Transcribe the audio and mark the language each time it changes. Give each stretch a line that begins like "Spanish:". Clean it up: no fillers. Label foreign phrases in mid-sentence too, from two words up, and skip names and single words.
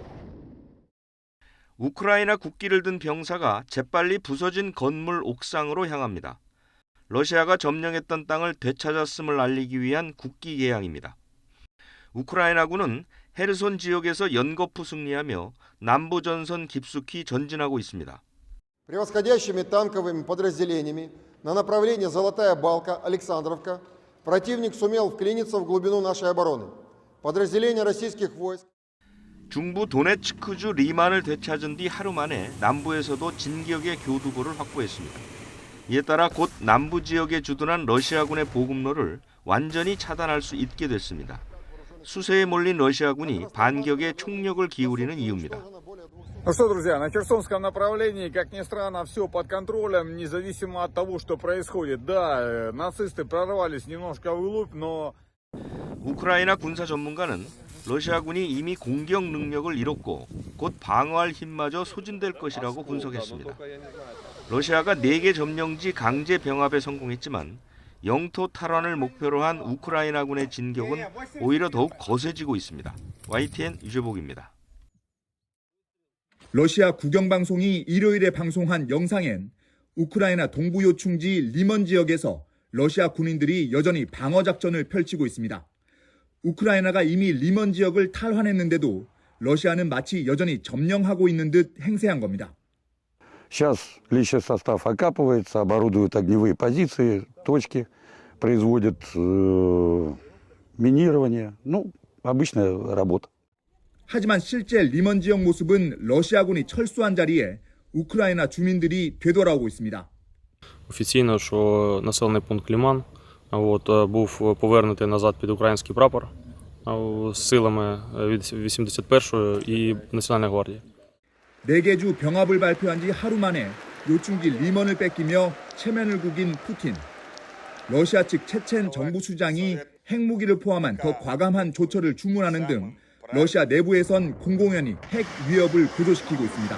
Korean: 우크라이나 국기를 든 병사가 재빨리 부서진 건물 옥상으로 향합니다. 러시아가 점령했던 땅을 되찾았음을 알리기 위한 국기 개양입니다. 우크라이나군은 헤르손 지역에서 연거푸 승리하며 남부 전선 깊숙이 전진하고 있습니다.
Russian: Превосходящими танковыми подразделениями на направлении Золотая Балка, Александровка противник сумел вклиниться в глубину нашей обороны. Подразделения российских войск
Korean: 중부 도네츠크주 리만을 되찾은 뒤 하루 만에 남부에서도 진격의 교두보를 확보했습니다. 이에 따라 곧 남부 지역에 주둔한 러시아군의 보급로를 완전히 차단할 수 있게 됐습니다. 수세에 몰린 러시아군이 반격에 총력을 기울이는 이유입니다.
Russian: Ну что, друзья, на Херсонском направлении, как ни странно, все под контролем, независимо от того, что происходит. Да, нацисты прорвались немножко вглубь, но...
Korean: 우크라이나 군사 전문가는 러시아군이 이미 공격 능력을 잃었고 곧 방어할 힘마저 소진될 것이라고 분석했습니다. 러시아가 4개 점령지 강제 병합에 성공했지만 영토 탈환을 목표로 한 우크라이나군의 진격은 오히려 더욱 거세지고 있습니다. YTN 유재복입니다. 러시아 국영방송이 일요일에 방송한 영상엔 우크라이나 동부 요충지 리먼 지역에서 러시아 군인들이 여전히 방어작전을 펼치고 있습니다. 우크라이나가 이미 리먼 지역을 탈환했는데도 러시아는 마치 여전히 점령하고 있는 듯 행세한 겁니다.
Russian: Сейчас личный состав окапывается, оборудуют огневые позиции, точки, производят минирование. Ну, обычная работа.
Korean: 하지만 실제 리먼 지역 모습은 러시아군이 철수한 자리에 우크라이나 주민들이 되돌아오고 있습니다.
Ukrainian: Офіційно, що населений пункт Ліман був повернутий назад під український прапор силами від 81-ї і Національної гвардії.
Korean: 4개 주 병합을 발표한 지 하루 만에 요충지 리먼을 뺏기며 체면을 구긴 푸틴. 러시아 측 체첸 정부 수장이 핵무기를 포함한 더 과감한 조처를 주문하는 등 러시아 내부에선 공공연히 핵 위협을 고조시키고 있습니다.